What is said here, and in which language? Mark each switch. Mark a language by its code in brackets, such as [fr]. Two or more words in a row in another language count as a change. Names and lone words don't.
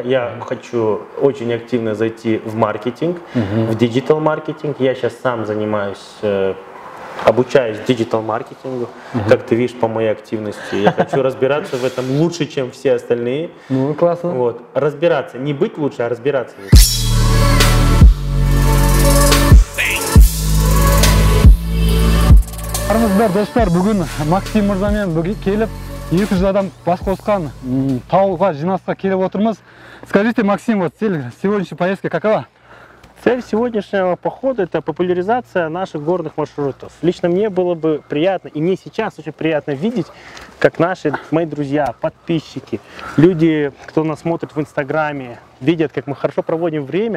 [ru] Я хочу очень активно зайти в маркетинг, в диджитал-маркетинг. Я сейчас сам занимаюсь, обучаюсь диджитал-маркетингу. Как ты видишь по моей активности. Я хочу разбираться в этом лучше, чем все остальные. Ну, классно. Вот. Разбираться. Не быть лучше, а разбираться. [kk] Армысыздар достар, бүгін Максим мырзамен келіп 200 адам бас қосқан тауға жинасқа келіп отырмыз. [ru] Скажите, Максим, вот цель сегодняшней поездки какова? Цель сегодняшнего похода – это популяризация наших горных маршрутов. Лично мне было бы приятно, и мне сейчас очень приятно видеть, как мои друзья, подписчики, люди, кто нас смотрит в Инстаграме, видят, как мы хорошо проводим время.